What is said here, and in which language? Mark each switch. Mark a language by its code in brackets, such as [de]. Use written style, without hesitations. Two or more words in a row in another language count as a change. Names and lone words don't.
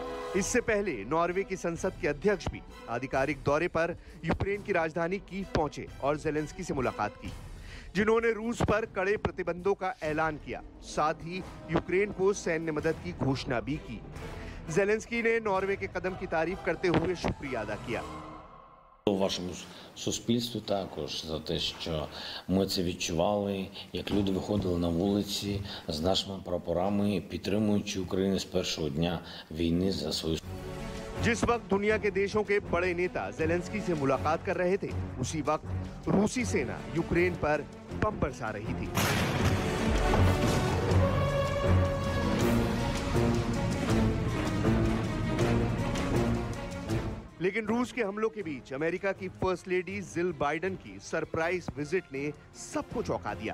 [hi] इससे पहले नॉर्वे की संसद के अध्यक्ष भी आधिकारिक दौरे पर यूक्रेन की राजधानी कीव पहुंचे और जेलेंस्की से मुलाकात की, जिन्होंने रूस पर कड़े प्रतिबंधों का ऐलान किया। साथ ही यूक्रेन को सैन्य मदद की घोषणा भी की। जेलेंस्की ने नॉर्वे के कदम की तारीफ करते हुए शुक्रिया अदा किया। [uk] Вашому суспільству також за те, що ми це відчували, як люди виходили на вулиці з нашими прапорами, підтримуючи Україну з першого дня війни за свою. [hi] जिस वक्त दुनिया के देशों के बड़े नेता जेलेंस्की से मुलाकात कर रहे थे, उसी वक्त रूसी सेना यूक्रेन पर बम बरसा रही थी। लेकिन रूस के हमलों के बीच अमेरिका की [en] first lady [hi] जिल बाइडेन की [en] surprise visit [hi] ने सबको चौंका दिया।